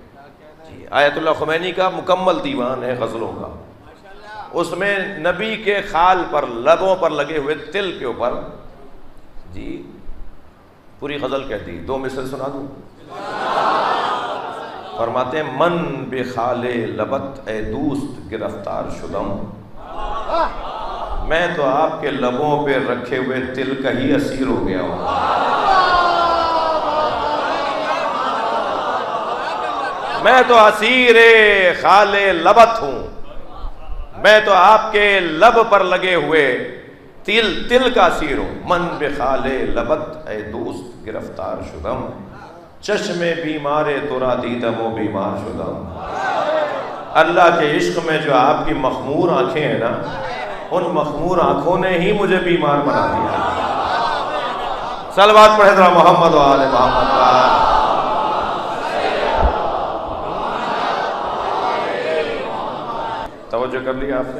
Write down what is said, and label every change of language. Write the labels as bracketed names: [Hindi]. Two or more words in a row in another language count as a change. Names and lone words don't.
[Urdu] آیت اللہ خمینی کا مکمل دیوان ہے غزلوں کا. اس میں نبی کے خال پر، لبوں پر لگے ہوئے تل کے اوپر جی پوری غزل کہہ دی. 2 مثل سنا دوں. فرماتے ہیں [Persian] من بخال لبت اے دوست گرفتار شدم، [Urdu] میں تو آپ کے لبوں پہ رکھے ہوئے تل کا ہی اسیر ہو گیا ہوں. میں تو اسیر [Persian] خال لبت [Urdu] ہوں، میں تو آپ کے لب پر لگے ہوئے تل کا اسیر ہوں. [Persian] من بخال لبت اے دوست گرفتار شدم، چشم بیمار ترا دیدم و بیمار شدم. [Urdu] اللہ کے عشق میں جو آپ کی مخمور آنکھیں ہیں نا، ان مخمور آنکھوں نے ہی مجھے بیمار بنا دیا. صلوات پڑھے ذرا محمد و آل محمد. توجہ کر لیا آپ نے؟